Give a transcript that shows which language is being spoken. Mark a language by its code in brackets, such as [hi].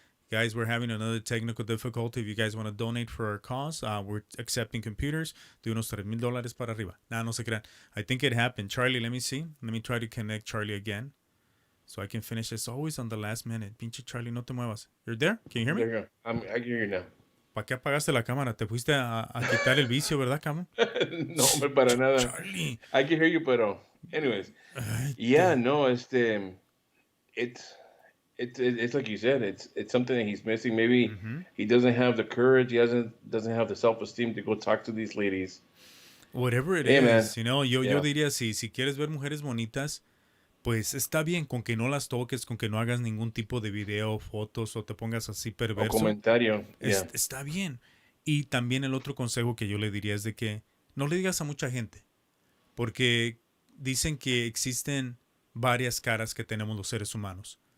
[en] Guys, we're having another technical difficulty. If you guys want to donate for our cause, we're accepting computers. [es] De unos $3,000 para arriba. Nah, no se crean. [en] I think it happened. Charlie, let me see. Let me try to connect Charlie again. So I can finish this always on the last minute. [es] Pinche Charlie, no te muevas. [en] You're there? Can you hear me? There you go. I can hear you now. [es] ¿Para qué apagaste la cámara? Te fuiste a quitar el vicio, ¿verdad, cabrón? No, hombre, para nada. Charlie. [en] I can hear you, pero, anyways. Ay, Yeah, no, it's it's like you said, it's something that he's missing. Maybe Ujú. he doesn't have the courage. He doesn't have the self-esteem to go talk to these ladies. Whatever it Hey, man. is, yo Yeah. [es] diría, si quieres ver mujeres bonitas, pues está bien con que no las toques, con que no hagas ningún tipo de video, fotos o te pongas así O perverso. comentario. Yeah. Está bien. Y también el otro consejo que yo le diría es de que no le digas a mucha gente, porque dicen que existen varias caras que tenemos los seres humanos.